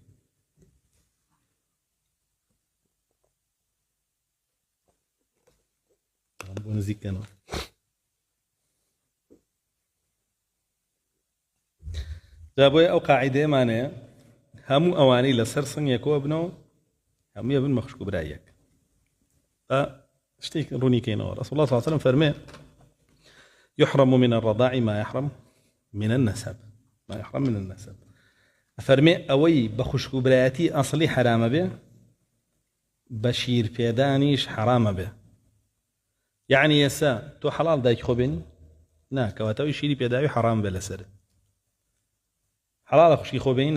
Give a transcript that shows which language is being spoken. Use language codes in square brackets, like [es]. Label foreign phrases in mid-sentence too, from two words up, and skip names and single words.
[ckb] بۆ نزیکەنەوە جا بۆیە ئەو قاعیدەیەمانەیە هەموو ئەوانەی لەسەر سنگێکەوە بنەوە هەموویە بن بە خوشک و برایەک. شتێک ڕوونیکەینەوە. [ar] رسول الله صلى الله عليه وسلم فەرمێ يحرم من الرضاع ما يحرم من النسب. ما يحرم من النسب. [ckb] فەرمێ ئەوەی بە خوشک و برایەتی ئەسڵی حرامە بێ بە شیر پێدانیش حرامە بێ. یعنی ئێستا تۆ حەڵال دایک خۆ بێنی؟ نا، کەواتەوەی شیری پێداوی حرام بێ لەسەرت. حەڵالە خوشکی خۆ بێنی؟